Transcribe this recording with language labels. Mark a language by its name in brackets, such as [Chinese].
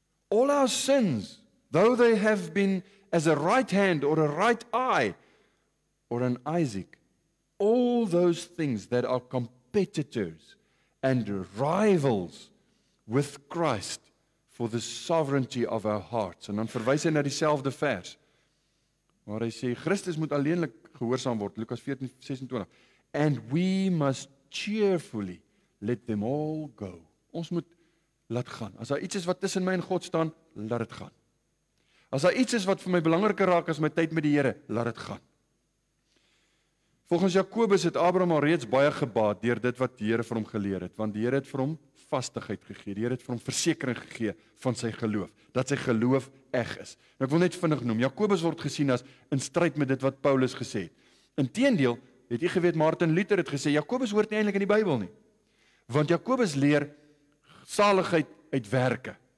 [English] All our sins, though they have been as a right hand or a right eye or an Isaac, all those things that are competitors and rivals with Christ for the sovereignty of our hearts. [Afrikaans] En dan verwys hy na dieselfde vers, waar hy sê, Christus moet alleenlik gehoorsaam word, Lukas 14:26. [English] And we must cheerfully let them all go. [Afrikaans] Ons moet laat gaan. As daar iets is wat tussen my en God staan, laat dit gaan. As daar iets is wat vir my belangriker raak as my tyd met die Here, laat dit gaan. Volgens Jakobus het Abraham al reeds baie gebaat deur dit wat die Here vir hom geleer het, want die Here het vir hom vastigheid gegee. Die Here het vir hom versekering gegee van sy geloof, dat sy geloof eg is. Nou ek wil net vinnig noem, Jakobus word gesien as in stryd met dit wat Paulus gesê het. Inteendeel, het jy geweet, Martin Luther het gesê, Jakobus hoort nie eintlik in die Bybel nie. Want Jakobus leer saligheid uit werke.